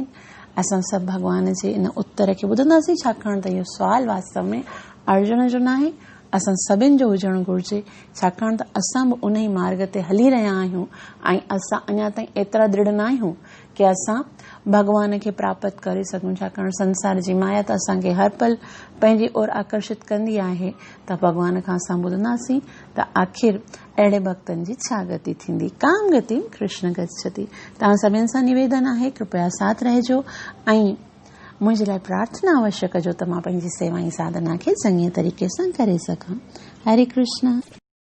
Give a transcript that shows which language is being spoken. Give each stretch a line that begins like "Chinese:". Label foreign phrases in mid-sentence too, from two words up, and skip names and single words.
Sindhi: असां सभु भगवान जे इन उत्तर खे ॿुधंदासीं, छाकाणि त इहो सुवाल वास्तव में अर्जुन जो न आहे, असां सभिनि जो हुजणु घुरिजे, छाकाणि त असां बि उन ई मार्ग ते हली रहिया आहियूं ऐं असां अञा ताईं एतिरा दृढ़ न आहियूं कि असां भगवान खे प्राप्त करे सघूं। छाकाणि संसार जी माया त असांखे हर पल पंहिंजी ओर आकर्षित कंदी आहे। त भगवान खां असां ॿुधंदासीं त आख़िर अहिड़े भक्तनि जी छा गति थींदी।
Sanskrit: काम गति कृष्ण गच्छति।
Sindhi: तव्हां सभिनि सां निवेदन आहे, कृपया साथ रहिजो ऐं मुंहिंजे लाइ प्रार्थना अवश्य कजो त मां पंहिंजी सेवा ऐं साधना खे चङीअ तरीक़े सां करे सघां। हरे कृष्ण।